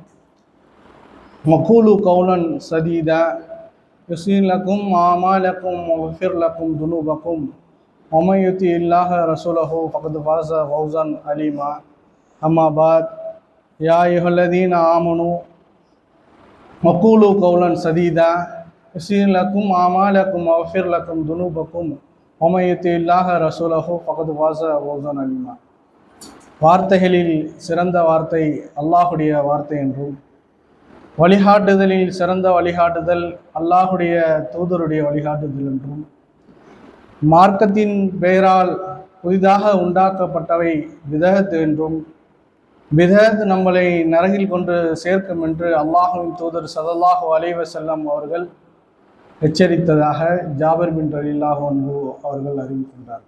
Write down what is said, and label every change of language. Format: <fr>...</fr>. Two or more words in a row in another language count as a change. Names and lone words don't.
<ar>وقولوا قولا سديدا يصلح لكم أعمالكم ويغفر لكم ذنوبكم ومن يطع الله ورسوله فقد فاز فوزا عظيما أما بعد يا أيها الذين آمنوا وقولوا قولا سديدا يصلح لكم أعمالكم ويغفر لكم ذنوبكم ومن يطع الله ورسوله فقد فاز فوزا عظيما.</ar> <ta>வார்த்தைகளில் சிறந்த வார்த்தை அல்லாஹுடைய வார்த்தை என்றும், வழிகாட்டுதலில் சிறந்த வழிகாட்டுதல் அல்லாஹுடைய தூதருடைய வழிகாட்டுதல் என்றும், மார்க்கத்தின் பெயரால் புதிதாக உண்டாக்கப்பட்டவை பிதஅத் என்றும், பிதஅத் நம்மளை நரகில் கொண்டு சேர்க்கும் என்று அல்லாஹ்வின் தூதர்</ta> <ar>صلى الله عليه وسلم</ar> <ta>அவர்கள் எச்சரித்ததாக ஜாபிர் பின்</ta> <ar>رضي الله عنه</ar> <ta>அவர்கள் அறிவிக்கின்றார்.</ta>